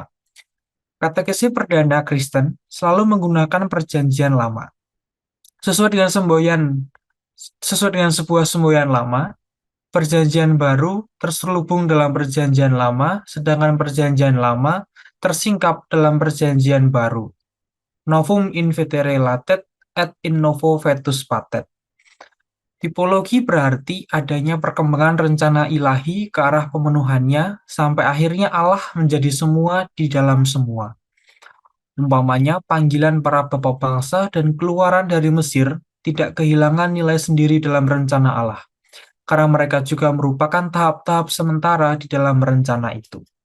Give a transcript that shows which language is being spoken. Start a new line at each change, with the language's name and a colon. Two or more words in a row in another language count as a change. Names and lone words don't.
Indonesian: Katekesi perdana Kristen selalu menggunakan perjanjian lama. Sesuai dengan sebuah semboyan lama, perjanjian baru terselubung dalam perjanjian lama, sedangkan perjanjian lama tersingkap dalam perjanjian baru.
Latin: Novum in vetere latet et in novo vetus patet.
Indonesian: Tipologi berarti adanya perkembangan rencana ilahi ke arah pemenuhannya sampai akhirnya Allah menjadi semua di dalam semua. Umpamanya panggilan para bapak bangsa dan keluaran dari Mesir tidak kehilangan nilai sendiri dalam rencana Allah, karena mereka juga merupakan tahap-tahap sementara di dalam rencana itu.